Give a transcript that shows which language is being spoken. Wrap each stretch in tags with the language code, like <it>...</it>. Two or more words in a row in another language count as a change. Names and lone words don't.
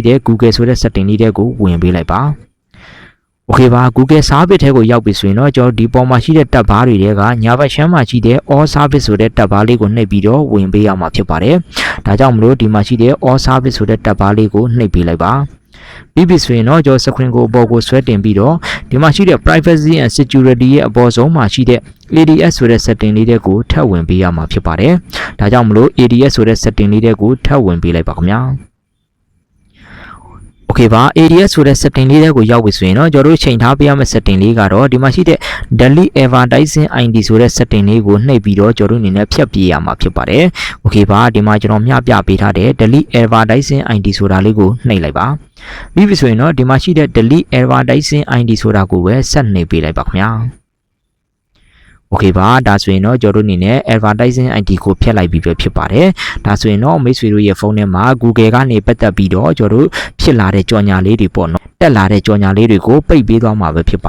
<my>တဲ့ Google ဆိုတဲ့ setting လေးတွေကိုဝင်ပေးလိုက်ပါ။ Okay ပါ Google Service ထဲကိုရောက်ပြီဆိုရင်တော့ကျွန်တော်ဒီပေါ်မှာရှိတဲ့</my> <en>tab bar</en> <my>တွေထဲကညာဘက်ရှမ်းမှာရှိတဲ့ All Service ဆိုတဲ့</my> <en>tab bar</en> <my>လေးကိုနှိပ်ပြီးတော့ဝင်ပေးရမှာဖြစ်ပါတယ်။ဒါကြောင့်မလို့ဒီမှာရှိတဲ့ All Service ဆိုတဲ့</my> <en>tab bar</en> <my>လေးကိုနှိပ်ပေးလိုက်ပါ။ပြီးပြီဆိုရင်တော့ကျွန်တော် screen ကိုအပေါ်ကိုဆွဲတင်ပြီးတော့ဒီမှာရှိတဲ့</my> <en>privacy and security</en> <my>ရဲ့အပေါ်ဆုံးမှာရှိတဲ့ ADS ဆိုတဲ့ setting လေးတွေကိုထပ်ဝင်ပေးရမှာဖြစ်ပါတယ်။ဒါကြောင့်မလို့ ADS ဆိုတဲ့ setting လေးတွေကိုထပ်ဝင်ပေးလိုက်ပါခင်ဗျာ။ Okay ပါ ADS ဆိုတဲ့ setting လေးတွေကိုရောက်ပြီဆိုရင်တော့ကျွန်တော်တို့ချိန်ထားပေးရမယ့် setting လေးကတော့ဒီမှာရှိတဲ့</my> <en>delete advertising ID</en> <my>ဆိုတဲ့ setting လေးကိုနှိပ်ပြီးတော့ကျွန်တော်တို့အနေနဲ့ဖြတ်ပြေးရမှာဖြစ်ပါတယ်။ Okay ပါဒီမှာကျွန်တော်မျှပြပေးထားတဲ့</my> <en>delete advertising ID</en> <my>ဆိုတာလေး ကိုနှိပ်လိုက်ပါ။ပြီးပြီဆိုရင်တော့ဒီမှာရှိတဲ့</my> <en>delete advertising ID</en> <my>ဆိုတာကိုပဲဆက်နှိပ်ပေးလိုက်ပါခင်ဗျာ။ Okay ပါဒါဆိုရင်တော့ကျွန်တော်တို့အနေနဲ့</my> <en>advertising ID</en> <my>ကိုဖျက်လိုက်ပြီးပဲဖြစ်ပါတယ်ဒါဆိုရင်တော့မိတ် ဆွေတို့ရဲ့ဖုန်းထဲမှာ Google ကနေပတ်သက်ပြီးတော့ကျွန်တော်တို့ဖြစ်လာတဲ့ကြော်ညာလေးတွေပေါ့နော်တက်လာတဲ့ကြော်ညာလေးတွေကိုပိတ်ပေးသွားမှာပဲဖြစ်</my>